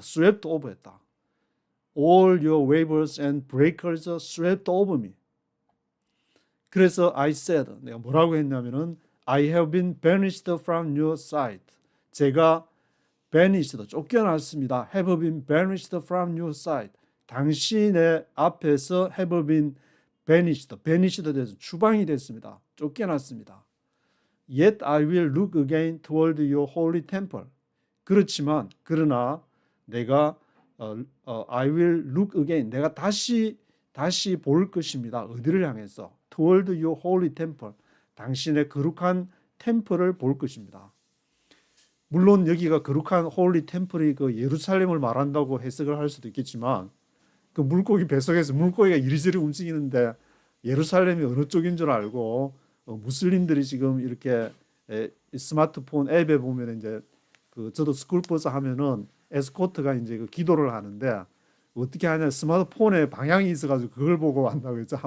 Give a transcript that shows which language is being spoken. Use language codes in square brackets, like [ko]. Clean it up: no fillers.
[en] swept over 했다. All your waves and breakers swept over me. 그래서 I said, [ko] 내가 뭐라고 했냐면은 [en] I have been banished from your sight. [ko] 제가 banished, 쫓겨났습니다. [en] have been banished from your sight. [ko] 당신의 앞에서 [en] have been banished, [ko] banished에 대해서 추방이 됐습니다. 쫓겨났습니다. [en] Yet I will look again toward your holy temple. [ko] 그렇지만 그러나 내가 [en] I will look again, [ko] 내가 다시 볼 것입니다. 어디를 향해서? [en] Toward your holy temple. [ko] 당신의 거룩한 템플을 볼 것입니다. 물론 여기가 거룩한 홀리 템플이 그 예루살렘을 말한다고 해석을 할 수도 있겠지만 그 물고기 뱃속에서 물고기가 이리저리 움직이는데 예루살렘이 어느 쪽인 줄 알고 무슬림들이 지금 이렇게 스마트폰 앱에 보면 이제 그 저도 스쿨버스 하면은 에스코트가 이제 그 기도를 하는데 어떻게 하냐, 스마트폰에 방향이 있어가지고 그걸 보고 한다고 했죠.